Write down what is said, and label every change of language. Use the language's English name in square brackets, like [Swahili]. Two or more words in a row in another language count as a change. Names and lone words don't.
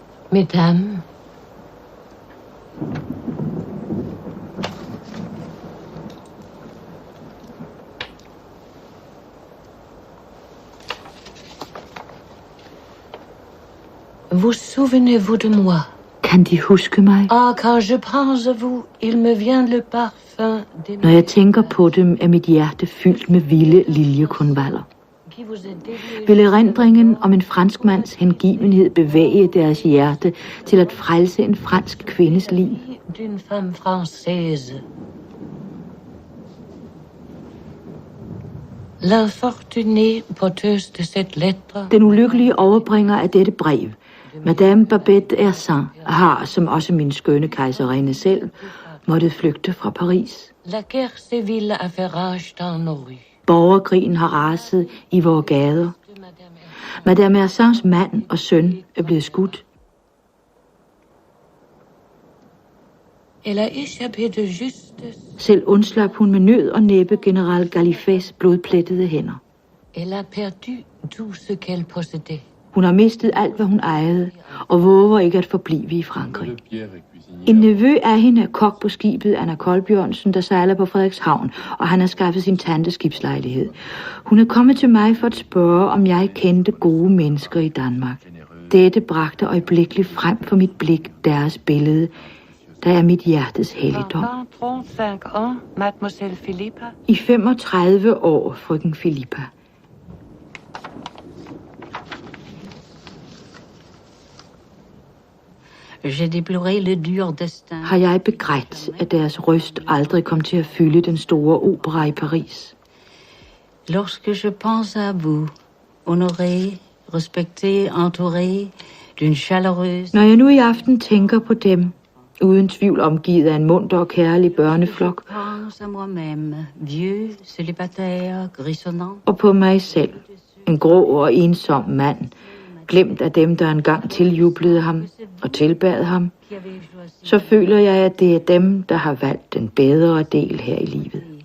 [French] Mesdames. Vous souvenez-vous de moi? [Danish] Kan de huske mig? [French] Ah, quand je pense à vous, il me vient le parfum des... [Danish] Når jeg tænker på dem, er mit hjerte fyldt med vilde liljekonvaller. Vil erindringen om en franskmands hengivenhed bevæge deres hjerte til at frelse en fransk kvindes liv? [French] D'une femme française. L'infortunée porteuse de cette lettre. [Danish] Den ulykkelige overbringer af dette brev, Madame Babette Hersant, har, som også min skønne kejserinde selv, måttet flygte fra Paris. [French] La guerre civile a fait rage dans nos rues. [Danish] Borgerkrigen har raset i vores gader. Madame Hersants mand og søn er blevet skudt. [French] Elle a échappé de justesse. [Danish] Selv undslap hun med nød og næppe general Gallifets blodplettede hænder. [French] Elle a perdu tout ce qu'elle possédait. [Danish] Hun har mistet alt, hvad hun ejede, og våger ikke at forblive i Frankrig. En nevø af hende er kok på skibet Anna Kolbjørnsen, der sejler på Frederikshavn, og han har skaffet sin tante skibslejlighed. Hun er kommet til mig for at spørge, om jeg kendte gode mennesker i Danmark. Dette bragte øjeblikkeligt frem for mit blik deres billede, der er mit hjertes helligdom. I 35 år, frøken Filippa. Har jeg begrædt, at deres røst aldrig kom til at fylde den store opera i Paris? [French] Lorsque je pense à vous, honoré, respecté, entouré d'une chaleureuse... [Danish] Når jeg nu i aften tænker på dem, uden tvivl omgivet af en munter og kærlig børneflok, og på mig selv, en grå og ensom mand, glemt af dem, der engang tiljublede ham og tilbad ham, så føler jeg, at det er dem, der har valgt den bedre del her i livet.